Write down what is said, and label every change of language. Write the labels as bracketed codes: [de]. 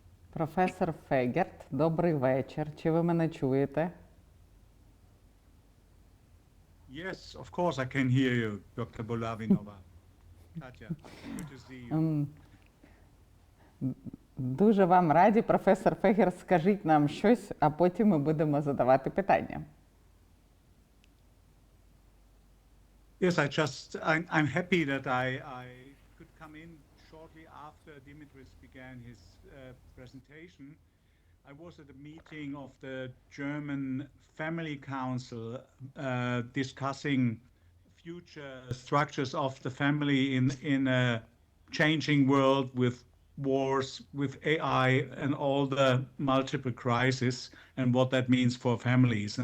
[uk] Професор Фегерт, добрий вечір. Чи ви мене чуєте? [en] Yes, of course I can hear you, Dr. Bulavinova. Katya, good to see you. [uk] Дуже вам раді, професор Фегерт, скажіть нам щось, а потім ми будемо задавати питання. [en] Yes, I'm happy that I could come in shortly after Dimitris began his presentation. I was at a meeting of the German Family Council discussing future structures of the family in a changing world with wars, with AI and all the multiple crises and what that means for families.